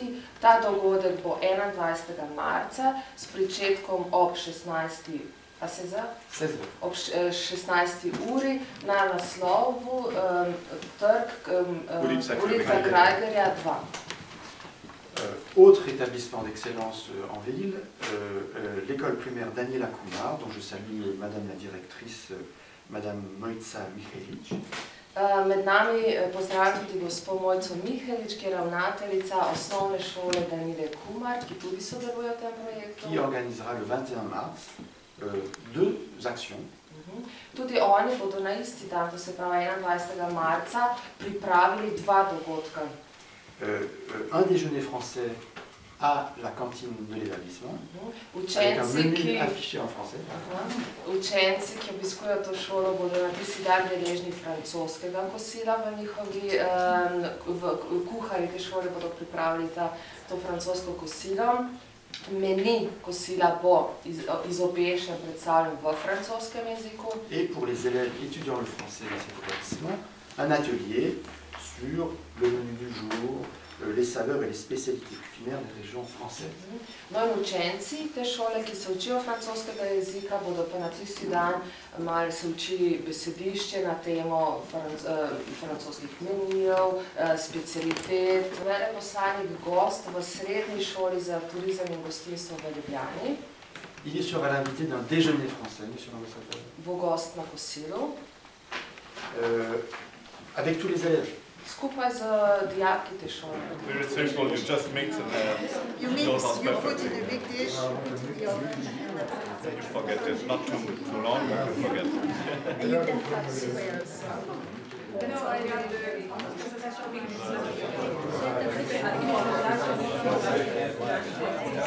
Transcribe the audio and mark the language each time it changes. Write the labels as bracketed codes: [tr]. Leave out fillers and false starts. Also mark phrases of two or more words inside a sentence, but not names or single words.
[sl] Ta dogodek bo 21. marca s pričetkom ob 16. Ob 16. uri na naslovu trg ulica Krajgerja 2. [fr] Autre établissement d'excellence en ville, l'école primaire Daniela Kumar, dont je salue Madame la directrice, Madame Mojca Mihelič. [sl] Med nami pozdravljam tudi gospod Mojco Mihelič, ki je ravnateljica osnovne šole Daniele Kumar, ki tudi sodeluje v tem projektu. [fr] Qui organisera le 21 mars deux actions. [sl] Tudi oni bodo na isti dan, to se pravi 21. marca, pripravili dva dogodka. [fr] Un déjeuner français à la cantine de l'établissement, avec un menu affiché en français. [sl] Učenci, ki obiskujejo to šolo, bodo na tisti dan deležni francoskega kosila v njihovi kuharji te šole bodo pripravili to francosko kosilo. Meni kosila bo izobešen, predstavljen v francoskem jeziku. [fr] Et pour les élèves étudiant le français dans cet établissement, un atelier sur le menu du jour, les saveurs et les spécialités culinaires des régions françaises. [sl] No in učenci te šole, ki se učijo francoskega jezika, bodo pa na tisti dan malo se učili besedišče na temo francoskih menijev, specialitet. Veleposlanik gost v srednji šoli za turizem in gostinstvo v Ljubljani. [fr] Il sera l'invité d'un déjeuner français, monsieur l'ambassadeur. [sl] Bo gost na kosilu. [fr] Avec tous les élèves. [sl] Skupaj z dijaki te šole. [en] Very simple, you just mix and you put in a big dish. You forget it, not too long, but you forget. And you can cut squares. No,